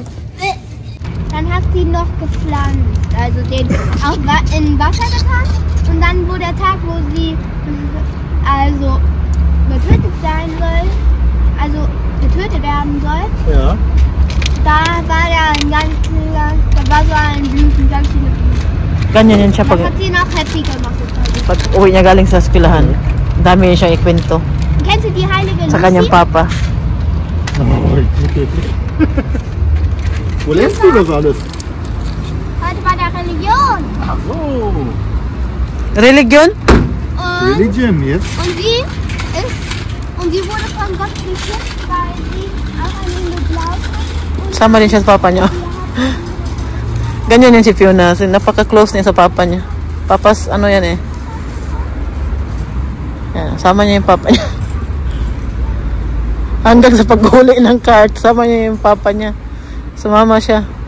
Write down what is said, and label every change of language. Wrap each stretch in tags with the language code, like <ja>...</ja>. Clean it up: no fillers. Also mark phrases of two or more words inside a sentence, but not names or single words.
<de>Dann hat sie noch gepflanzt, also den auch in Wasser getan. Und dann, wo der Tag, wo sie also getötet sein soll, also getötet werden soll, Ja. da war da da war so ein Blüten, ganz viele Blüten.</de> <tl>Ganyan yan siya</tl> <de>Das</de> <tl>pag,</tl> <de>hat sie noch happy gemacht.</de> <tl>pag uwi niya galing sa eskwelahan. Dami siyang ikwento</tl> <de>Kennst du die heilige</de> <tl>sa kanyang</tl> <de>Lucy?</de> <tl>papa.</tl> <de>Oh, okay. Wo lässt du das alles? Heute bei der Religion. Ach so. Religion? Und, Religion jetzt? und sie wurde von Gott geschützt, weil sie auch an ihn geglaubt hat.</de> <tl>Sama rin siya sa papa niya. Ganyan yan si Fiona. Napaka-close niya sa papa niya. Papas, ano yan eh. Yan, sama niya yung papa niya. Hanggang sa paghuli ng cart, sama niya yung papa niya. Sumama siya.</tl>